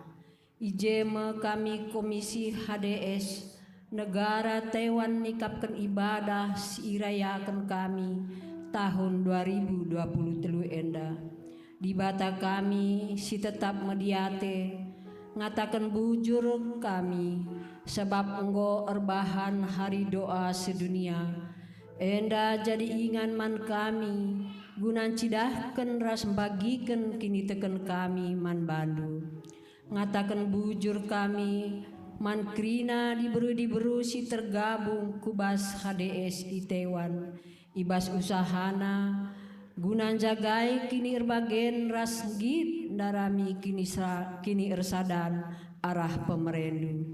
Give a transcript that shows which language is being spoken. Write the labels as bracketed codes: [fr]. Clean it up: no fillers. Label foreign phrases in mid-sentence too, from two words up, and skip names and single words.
[btx] Ijeme kami komisi HDS negara Taiwan nikapkan ibadah si irayakan kami tahun 2023 enda. Di bata kami si tetap mediate ngatakan bujur kami sebab enggo erbahan hari doa sedunia. Enda jadi ingan man kami gunan cidahkan ras bagikan kini teken kami man bandu. Ngatakan bujur kami man krina diberu si tergabung kubas HDS di Taiwan ibas usahana gunan jagai kini erbagen ras git darami kini ersadan arah pemerendu.